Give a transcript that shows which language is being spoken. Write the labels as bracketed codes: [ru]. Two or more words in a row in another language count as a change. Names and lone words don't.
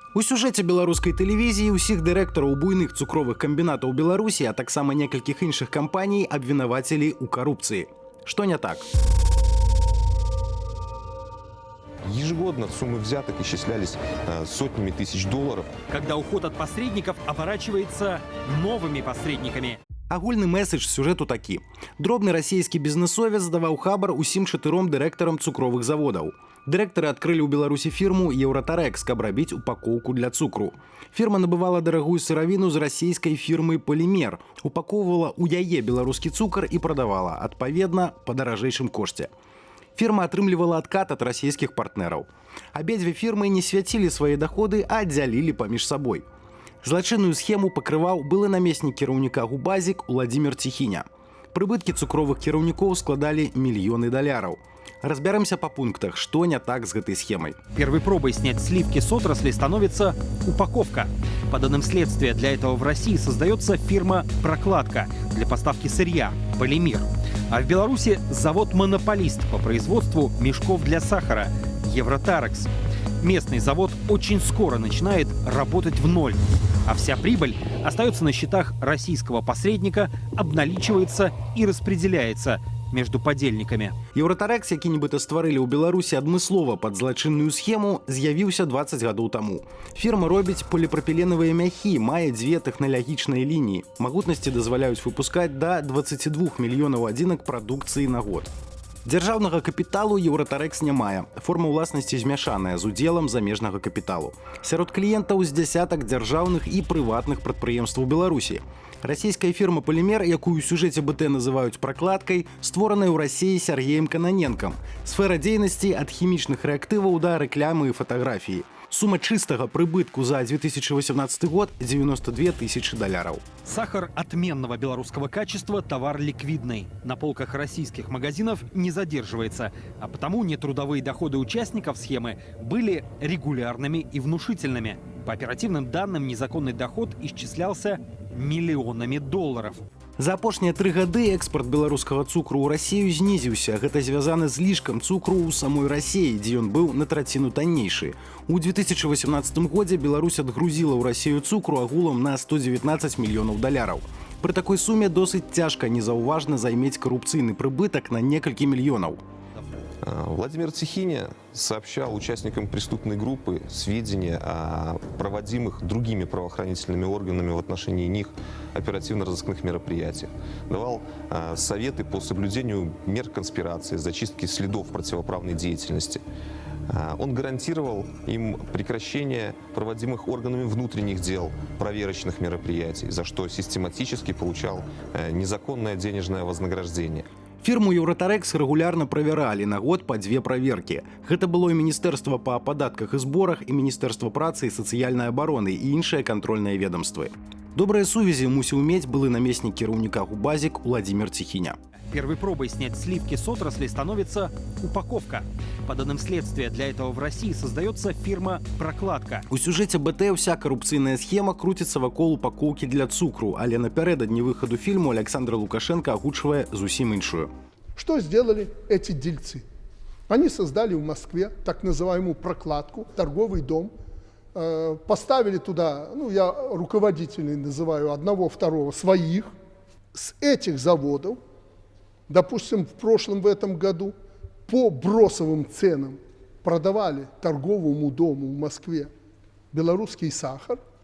[be] У сюжэце беларускай тэлевізіі ўсіх дырэктараў буйных цукровых камбінатаў Беларусі, а таксама некалькіх іншых кампаній абвінавацілі ў карупцыі. Што не так? [ru] Ежегодно суммы взяток исчислялись сотнями тысяч долларов. Когда уход от посредников оборачивается новыми посредниками. [be] Агульны месседж сюжэту такі. Дробны расійскі бізнесовец здаваў хабар усім 4 дырэктарам цукровых заводаў. Дырэктары адкрылі ў Беларусі фірму «Еўратарэкс», каб рабіць упакоўку для цукру. Фірма набывала дарагую сыравіну з расійскай фірмы «Полімер», упакоўвала ў яе беларускі цукар і прадавала, адпаведна, па даражэйшым кошце. Фірма атрымлівала адкат ад расійскіх партнераў. Абедзве фірмы не свяцілі свае даходы, а аддзялілі паміж сабой. Злачынную схему пакрываў былы намеснік кіраўніка «Губазік» Уладзімір Ціхіня. Прыбыткі цукровых кіраўнікоў складалі мільёны даляраў. [ru] Разберемся по пунктах, что не так с этой схемой. Первой пробой снять сливки с отрасли становится упаковка. По данным следствия, для этого в России создается фирма «Прокладка» для поставки сырья «Полимер». А в Беларуси завод-монополист по производству мешков для сахара «Евротарекс». Местный завод очень скоро начинает работать в ноль, а вся прибыль остается на счетах российского посредника, обналичивается и распределяется между подельниками. [be] Еўратарэкс, які нібыта стварылі ў Беларусі адмыслова пад злачынную схему, з'явіўся 20 гадоў таму. Фірма робіць поліпрапіленавыя мяхі, мае 2 тэхналагічныя лініі. Магутнасці дазваляюць выпускаць да 22 мільёнаў адзінак прадукцыі на год. Дзяржаўнага капіталу Еўратарэкс не мае. Форма ўласнасці змяшаная з удзелам замежнага капіталу. Сярод кліентаў з дзясятак дзяржаўных і прыватных прадпрыемстваў Беларусі. Расійская фірма «Полімер», якую ў сюжэце БТ называюць «пракладкай», створаная ў Расіі Сергеем Кананенкам. Сфера дзейнасці ад хімічных рэактываў да рэклямы і фатаграфіі. Сума чыстага прыбытку за 2018 год – 92 [ru] тысячи долларов. Сахар отменного белорусского качества – товар ликвидный. На полках российских магазинов не задерживается, а потому нетрудовые доходы участников схемы были регулярными и внушительными. По оперативным данным, незаконный доход исчислялся миллионами долларов. [be] За апошнія 3 гады экспорт беларускага цукру ў Расію знізіўся. Гэта звязана з лішкам цукру ў самой Расіі, дзе ён быў на траціну таннейшы. У 2018 годзе Беларусь адгрузіла ў Расію цукру агулам на 119 мільёнаў даляраў. Пры такой суме досыць цяжка незаўважна займець карупцыйны прыбытак на некалькі мільёнаў. [ru] Владимир Ціхіня сообщал участникам преступной группы сведения о проводимых другими правоохранительными органами в отношении них оперативно-розыскных мероприятиях. Давал советы по соблюдению мер конспирации, зачистки следов противоправной деятельности. Он гарантировал им прекращение проводимых органами внутренних дел проверочных мероприятий, за что систематически получал незаконное денежное вознаграждение. [be] Фірму «Еўратарэкс» рэгулярна правяралі на год па 2 праверкі. Гэта было і Міністэрства па падатках і зборах, і Міністэрства працы і сацыяльнай абароны, і іншыя кантрольныя ведомствы. Добрыя сувязі мусіў мець былы намеснік кіраўніка «Губазік» Уладзімір Ціхіня. [ru] Первой пробой снять сливки с отрасли становится упаковка. По данным следствия, для этого в России создается фирма «Прокладка». [be] У сюжэце БТ вся карупцыйная схема круціцца вакол упакоўкі для цукру, але напярэдадні выхаду фільму Александр Лукашенко агучвае зусім іншую. [ru] Что сделали эти дельцы? Они создали в Москве так называемую «Прокладку», торговый дом, поставили туда, я руководителей называю, одного-второго своих, с этих заводов. Допустим, в этом году по бросовым ценам продавали торговому дому в Москве белорусский сахар.